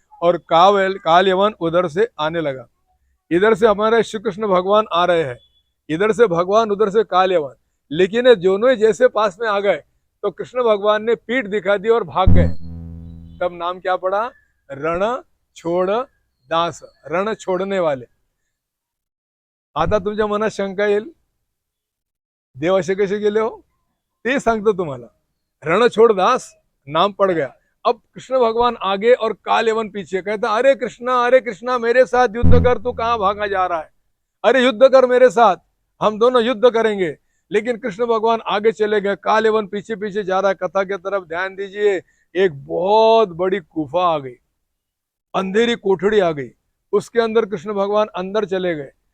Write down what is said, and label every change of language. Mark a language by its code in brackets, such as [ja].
[hi] और काल यवन उधर से आने लगा। इधर से हमारे श्री कृष्ण भगवान आ रहे हैं, इधर से भगवान, उधर से काल यवन। लेकिन ये दोनों ही जैसे पास में आ गए, तो कृष्ण भगवान ने पीठ दिखा दी और भाग गए। तब नाम क्या पड़ा, रण छोड़ दास, रण छोड़ने वाले। [mr] आता तुमच्या मनात शंका येईल, देव असे कसे गेले हो, ते सांगतो तुम्हाला। [hi] रण छोड़ दास नाम पड़ गया। अब कृष्ण भगवान आगे और काल यवन पीछे। कहता, अरे कृष्णा मेरे साथ युद्ध कर, तू कहां भागा जा रहा है, अरे युद्ध कर मेरे साथ, हम दोनों युद्ध करेंगे। लेकिन कृष्ण भगवान आगे चले गए, काल यवन पीछे पीछे जा रहा है। कथा के तरफ ध्यान दीजिए, एक बहुत बड़ी गुफा आ गई, अंधेरी कोठड़ी आ गई, उसके अंदर कृष्ण भगवान अंदर चले गए।